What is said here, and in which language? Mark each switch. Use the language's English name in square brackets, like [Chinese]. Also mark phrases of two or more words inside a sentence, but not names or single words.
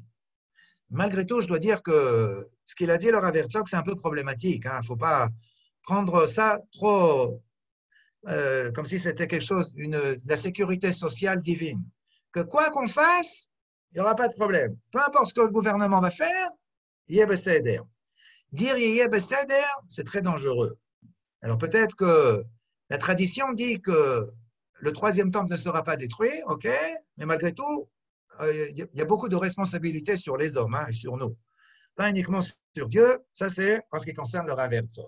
[French] Malgré tout, je dois dire que ce qu'il a dit, le Rav Herzog, c'est un peu problématique. Il ne faut pas prendre ça trop comme si c'était quelque chose, de la sécurité sociale divine. Que quoi qu'on fasse, il n'y aura pas de problème. Peu importe ce que le gouvernement va faire, [Hebrew] יהיה בסדר. [French] Dire [Hebrew] יהיה בסדר, [French] c'est très dangereux. Alors peut-être que la tradition dit que le troisième temple ne sera pas détruit, ok, mais malgré tout, il y a beaucoup de responsabilités sur les hommes et sur nous. Pas uniquement sur Dieu, ça c'est en ce qui concerne le Rav Herzog.